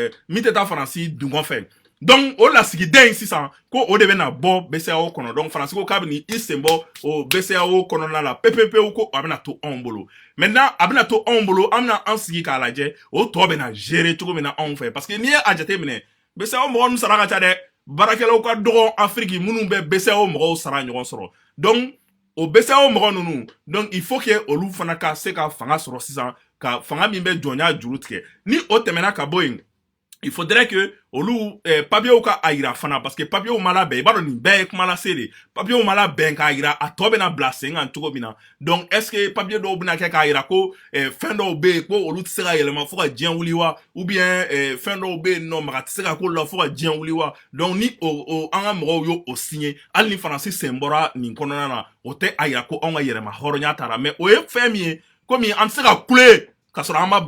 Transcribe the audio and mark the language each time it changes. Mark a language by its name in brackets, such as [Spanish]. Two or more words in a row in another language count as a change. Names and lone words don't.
[Bambara] dungɔ fɛ donc o lasigiden in sisan ko o de bɛna bɔ BCEAO kɔnɔ donc faransi ko k'a bɛ i sen bɔ o BCEAO kɔnɔna la pepepewu ko a bɛna to anw bolo maintenant a bɛna to anw bolo an bɛna an sigi k'a lajɛ o tɔ bɛna gérer cogo min na anw fɛ [French] parce que [Bambara] n'i ye a jateminɛ BCEAO mɔgɔ ninnu sara ka ca dɛ baarakɛlaw ka dɔgɔ Afrique minnu bɛ BCEAO mɔgɔw sara ɲɔgɔn sɔrɔ donc o BCEAO mɔgɔ ninnu [French] donc il faut que [Bambara] olu fana ka se ka fanga sɔrɔ sisan ka fanga min bɛ jɔnya juru tigɛ ni o tɛmɛna ka bɔ yen [French] il faudrait que [Bambara] olu papier ka a yira fana [French] parce que [Bambara] papier ma labɛn i b'a dɔn nin bɛɛ ye kuma lase de papier ma labɛn k'a yira a tɔ bɛna bila sen kan cogo min na [French] donc est ce que [Bambara] papier dɔw bɛna kɛ k'a yira ko fɛn dɔw bɛ yen ko olu tɛ se ka yɛlɛma fo ka diɲɛ wuli wa [French] ou bien [Bambara] fɛn dɔw bɛ yen nɔ maga tɛ se ka k'olu la fo ka diɲɛ wuli wa donc ni an ka mɔgɔw y'o signé hali ni faransi sen bɔra nin kɔnɔna na o tɛ a yira ko anw ka yɛlɛma hɔrɔnya taara mais o ye fɛn min ye komi an tɛ se ka kule ka sɔrɔ an ma